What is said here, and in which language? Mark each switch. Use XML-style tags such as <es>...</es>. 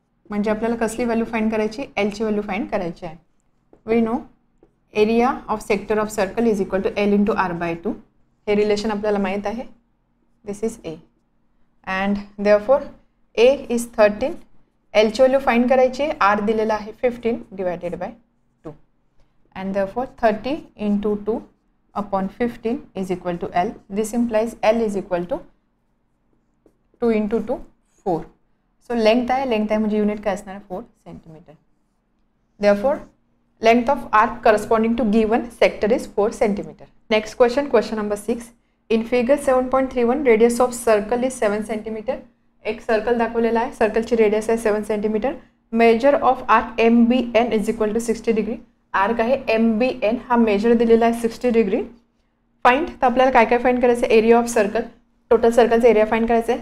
<mr>म्हणजे आपल्याला कसली व्हॅल्यू फाइंड करायची, एल ची व्हॅल्यू फाइंड करायची आहे.</mr> <en>We know area of sector of circle is equal to L into R by 2.</en> <mr>हे रिलेशन आपल्याला माहीत आहे.</mr> <en>This is A and therefore A is 13.</en> <mr>L ची व्हॅल्यू फाइंड करायची आहे. आर दिलेला आहे 15 divided by 2 and therefore 30 into 2 upon 15 is equal to L.</mr> <en>This implies L is equal to 2 into 2 4.</en> <mr>So length आहे म्हणजे युनिट काय असणार आहे 4 centimetre.</mr> <en>Therefore length of arc corresponding to given sector is 4 centimetre. Next question, question number 6. In figure 7.31 radius of circle is 7 centimetre.</en> <mr>एक circle दाखवलेला आहे, सर्कलची radius आहे 7 centimetre.</mr> <en>Measure of arc MBN is equal to 60 degree.</en> <mr>Arc आहे MBN, हा major दिलेला आहे 60 degree. Find, तर आपल्याला काय काय फाइंड करायचं आहे, area of circle, total सर्कलचा area find करायचा आहे.</mr>